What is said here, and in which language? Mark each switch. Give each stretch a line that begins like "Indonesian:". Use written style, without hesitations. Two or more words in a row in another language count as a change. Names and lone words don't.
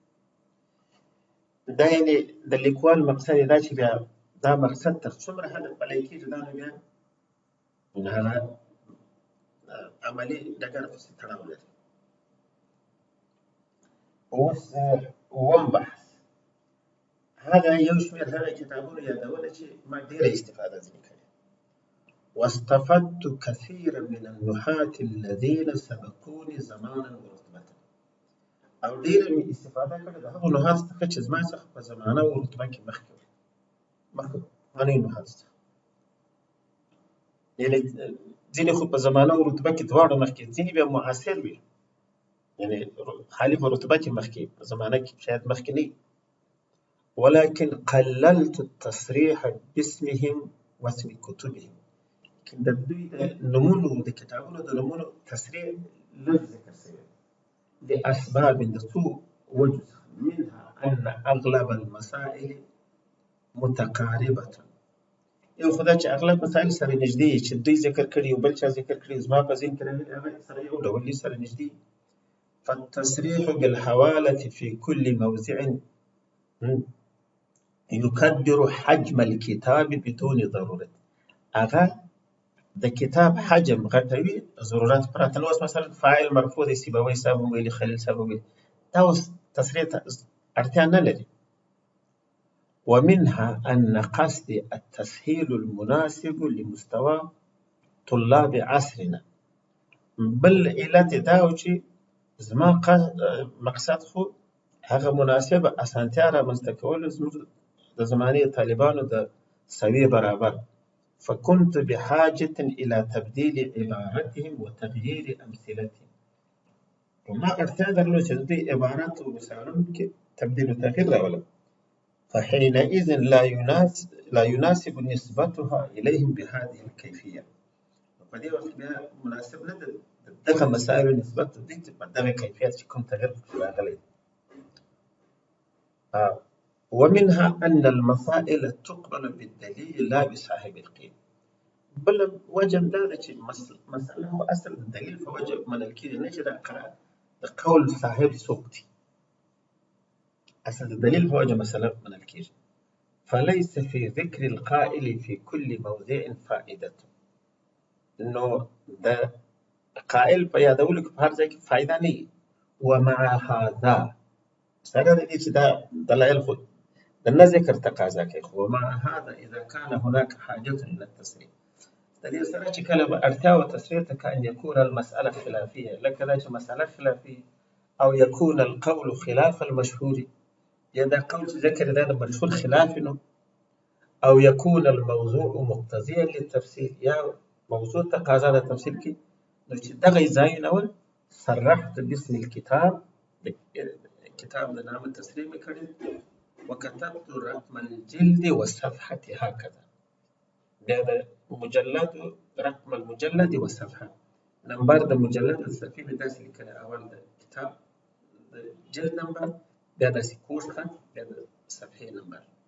Pashto: دا یعنې د لیکوال مقصد یې دا چې بیا دا مقصد تر څومره حده پلی کېږي دا نو بیا هغه عملي ډګر پسې تړاو لري. اوس اووم بحث، هغه یو شمېر هغه کتابونو یادونه چې ما ډېره استفاده ځینې کړې.
Arabic: واستفدت كثيرا من النحاة الذين سبقوني زمانا ورتبة.
Pashto: او ډېره مې استفاده کړې د هغو نحاتو څخه چې زما څخه په زمانه او رتبه کې مخکې وو، مخکې پخوانیو نحاتو څخه. یعنې ځینې خو په زمانه او رتبه کې دواړو مخکې، ځینې بیا معاصر وي، یعنې خالي په رتبه کې مخکې، په زمانه کې شاید مخکې نه وي.
Arabic: ولكن قللت التصريح باسمهم واسم كتبهم.
Pashto: د دوی د نومونو د کتابونو د نومونو تصریح لږ ذکر شوی لاسباب د څو وجو څخه،
Arabic: منها ان اغلب المسائل متقاربه.
Pashto: یو خو دا چې اغلب مسایل سره نږدې چې دوی ذکر کړي او بل چا ذکر کړي، زما په ذهن کې راغلي هغه سره یو ډول دي، سره نږدې.
Arabic: فالتصريح بالحوالة في كل موضع يكبر حجم الكتاب بدون ضرورة.
Pashto: هغه د کتاب حجم غټوي ضرورت پرته. نو اوس مثلا فاعل مرفوع دی، سیبوي صاحب هم ویلي، خلیل صاحب هم ویلي، دا اوس تصریح ته اړتیا نه لري.
Arabic: ومنها أن قصدي التسهيل المناسب لمستوى طلاب عصرنا.
Pashto: بل علت دا و چې زما مقصد خو هغه مناسبه اسانتیا رامنځته کول زموږ د زمانې طالبانو د سویې برابر.
Arabic: فكنت بحاجة إلى تبديل عبارتهم وتغيير أمثلتهم.
Pashto: وما اړتیا درلوده چې د دوی عبارات او مثالونو کې تبدیل و تغییر راولم.
Arabic: فحينئذ لا يناسب نسبتها إليهم بهذه الكيفية.
Pashto: په دې وخت بیا مناسب نه ده دغه مسایلو نسبت دوی ته په دغه کیفیت چې کوم تغییر پکې راغلی.
Arabic: ومنها أن المسائل تقبل بالدليل لا بصاحب القيل.
Pashto: بل وجه دا ده چې مسأله خو اصل د دلیل په وجه منل کېږي، نه چې د قول صاحب څوک دی. اصل د دلیل په وجه مسأله منل کېږي.
Arabic: فليس في ذكر القائل في كل موضع فائدة.
Pashto: نو د قائل په یادولو کې په هر ځای کې فایده نه وي.
Arabic: ومع هذا،
Pashto: سره د دې چې دا دلایل خو د نه ذکر تقاضا کوي، خو
Arabic: ومع هذا اذا كان هناك حاجة الى التصريح،
Pashto: د دې سره چې کله به اړتیا و تصریح ته
Arabic: کان یکون المسأله خلافیه،
Pashto: لکه دا چې مسأله خلافي، او
Arabic: یکون القول خلاف المشهور،
Pashto: یا دا قول چې ذکر دا د مشهور خلاف نو، او
Arabic: یکون الموضوع مقتضیا للتفصیل،
Pashto: یا موضوع تقاضا د تفصیل کې، نو چې دغه ځایونه
Arabic: و صرحت باسم الكتاب،
Pashto: د کتاب د نام تصریح مې کړی،
Arabic: وكتبت رقم الجلد والصفحة هكذا.
Pashto: بیا د مجلد
Arabic: رقم المجلد والصفحه،
Pashto: نمبر د مجلد د صفحې مې داسې لیکلی، اول د کتاب د جلد نمبر، بیا داسې کوږ خط، بیا د صفحې نمبر.